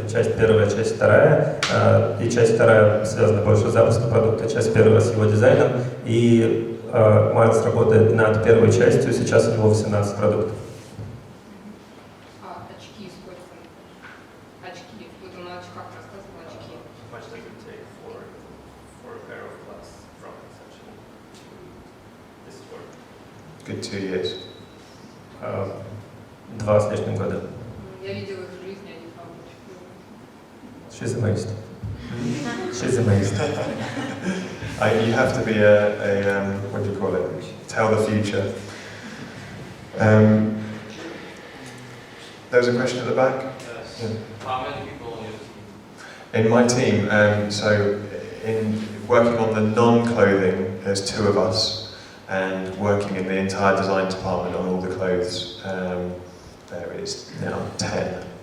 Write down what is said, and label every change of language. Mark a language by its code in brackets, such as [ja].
[ru] Часть первая, часть вторая. И часть вторая связана больше с запуском продукта, часть первая с его дизайном. И Майлз работает над первой частью, сейчас у него 18 продуктов. Очки сколько? Очки. Вот он на очках рассказывал очки. [en] How much does it take for a pair of glasses from conception to this work? Good 2 years. [ru] 2 с лишним года. Я видела их в жизни, они там очень [en] She's amazed. She's amazed. You have to be what do you call it? Tell the future. There was a question at the back? Yes. Yeah. How many people in your team? In my team, so in working on the non-clothing, there's 2 of us, and working in the entire design department on all the clothes, there is now 10.